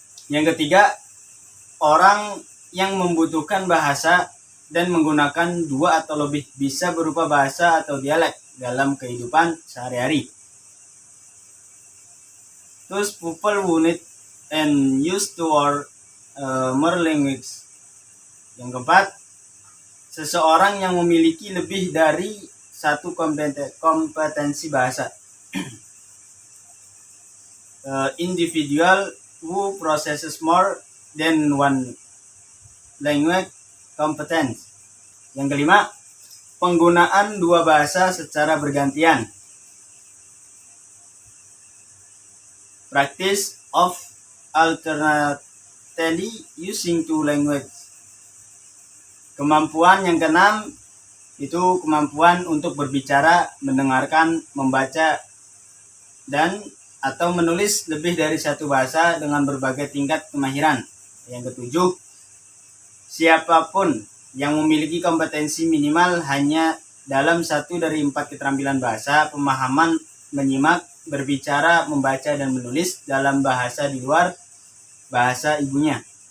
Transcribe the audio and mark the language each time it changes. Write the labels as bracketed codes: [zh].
[id] Yang ketiga, orang yang membutuhkan bahasa dan menggunakan dua atau lebih bisa berupa bahasa atau dialek dalam kehidupan sehari-hari. [en] Those people who need and used to or more language. [id] Yang keempat, seseorang yang memiliki lebih dari satu kompetensi bahasa. [en] Individual who possesses more than one language competence. [id] Yang kelima, penggunaan dua bahasa secara bergantian. [en] Practice of alternately using two languages. [id] Kemampuan yang keenam itu kemampuan untuk berbicara, mendengarkan, membaca, dan atau menulis lebih dari satu bahasa dengan berbagai tingkat kemahiran. Yang ketujuh, siapapun yang memiliki kompetensi minimal hanya dalam satu dari 4 keterampilan bahasa, pemahaman, menyimak, berbicara, membaca, dan menulis dalam bahasa di luar bahasa ibunya.